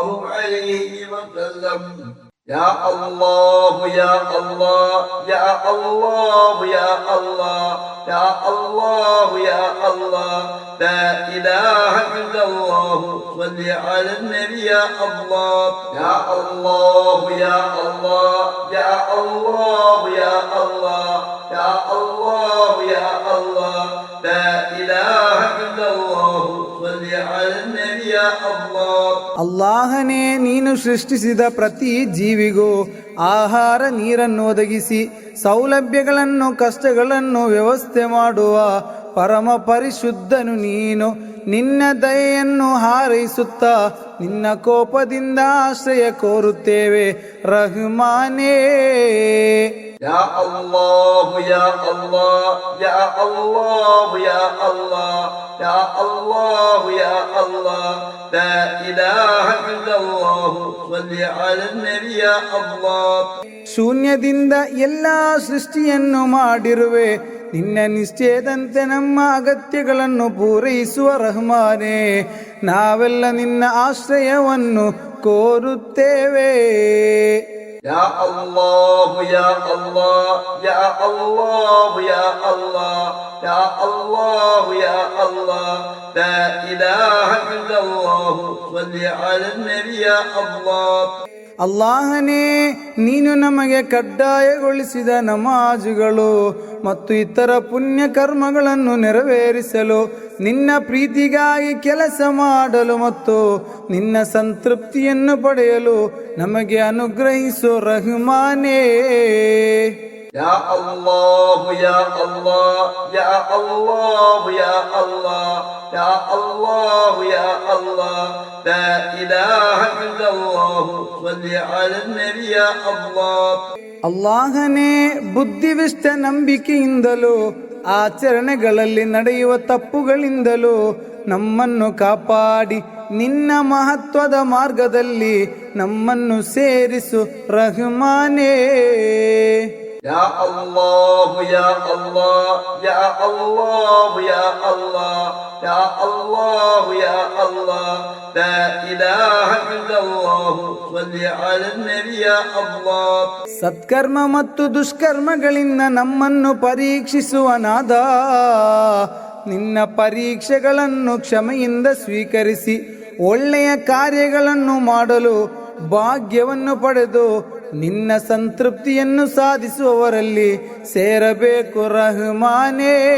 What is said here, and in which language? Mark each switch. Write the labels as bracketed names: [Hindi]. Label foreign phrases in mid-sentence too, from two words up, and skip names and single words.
[Arabic] عليه وسلم يا الله يا الله يا الله يا الله يا الله يا الله لا إله إلا الله صل على النبي يا الله يا الله يا الله يا الله يا الله يا الله يا الله لا إله إلا الله صل على النبي يا الله [Kannada] ಅಲ್ಲಾಹನೇ ನೀನು ಸೃಷ್ಟಿಸಿದ ಪ್ರತಿ ಜೀವಿಗೂ ಆಹಾರ ನೀರನ್ನು ಒದಗಿಸಿ ಸೌಲಭ್ಯಗಳನ್ನು ಕಷ್ಟಗಳನ್ನು ವ್ಯವಸ್ಥೆ ಮಾಡುವ ಪರಮ ಪರಿಶುದ್ಧನು ನೀನು. ನಿನ್ನ ದಯೆಯನ್ನು ಹಾರೈಸುತ್ತಾ ನಿನ್ನ ಕೋಪದಿಂದ ಆಶ್ರಯ ಕೋರುತ್ತೇವೆ ರಹಮಾನೇ. [Arabic] يا الله يا الله يا الله يا الله يا الله يا الله لا إله إلا الله صل على النبي يا الله [Kannada] ಶೂನ್ಯದಿಂದ ಎಲ್ಲ ಸೃಷ್ಟಿಯನ್ನು ಮಾಡಿರುವೆ, ನಿನ್ನ ನಿಶ್ಚಯದಂತೆ ನಮ್ಮ ಅಗತ್ಯಗಳನ್ನು ಪೂರೈಸುವ ರಹಮಾನೇ. ನಾವೆಲ್ಲ ನಿನ್ನ ಆಶ್ರಯವನ್ನು ಕೋರುತ್ತೇವೆ. [Arabic] يا الله يا الله يا الله يا الله يا الله يا الله لا إله إلا الله صل على النبي يا الله [Kannada] ಅಲ್ಲಾಹನೇ, ನೀನು ನಮಗೆ ಕಡ್ಡಾಯಗೊಳಿಸಿದ ನಮಾಜುಗಳು ಮತ್ತು ಇತರ ಪುಣ್ಯ ಕರ್ಮಗಳನ್ನು ನೆರವೇರಿಸಲು, ನಿನ್ನ ಪ್ರೀತಿಗಾಗಿ ಕೆಲಸ ಮಾಡಲು ಮತ್ತು ನಿನ್ನ ಸಂತೃಪ್ತಿಯನ್ನು ಪಡೆಯಲು ನಮಗೆ ಅನುಗ್ರಹಿಸು ರಹಮಾನೇ. [Arabic] يا الله يا الله يا الله يا الله يا الله يا الله لا إله إلا الله صل على النبي يا الله [Kannada] ಅಲ್ಲಾಹನೇ, ಬುದ್ಧಿವಿಷ್ಟ ನಂಬಿಕೆಯಿಂದಲೂ ಆಚರಣೆಗಳಲ್ಲಿ ನಡೆಯುವ ತಪ್ಪುಗಳಿಂದಲೂ ನಮ್ಮನ್ನು ಕಾಪಾಡಿ ನಿನ್ನ ಮಹತ್ವದ ಮಾರ್ಗದಲ್ಲಿ ನಮ್ಮನ್ನು ಸೇರಿಸು ರಹಮಾನೇ. [Arabic] يا الله يا الله يا الله يا الله يا الله يا الله لا إله إلا الله صل على النبي يا الله [Kannada] ಸತ್ಕರ್ಮ ಮತ್ತು ದುಷ್ಕರ್ಮಗಳಿಂದ ನಮ್ಮನ್ನು ಪರೀಕ್ಷಿಸುವ ನಾದ, ನಿನ್ನ ಪರೀಕ್ಷೆಗಳನ್ನು ಕ್ಷಮೆಯಿಂದ ಸ್ವೀಕರಿಸಿ ಒಳ್ಳೆಯ ಕಾರ್ಯಗಳನ್ನು ಮಾಡಲು ಭಾಗ್ಯವನ್ನು ಪಡೆದು ನಿನ್ನ ಸಂತೃಪ್ತಿಯನ್ನು ಸಾಧಿಸುವವರಲ್ಲಿ ಸೇರಬೇಕು ರಹಮಾನೇ.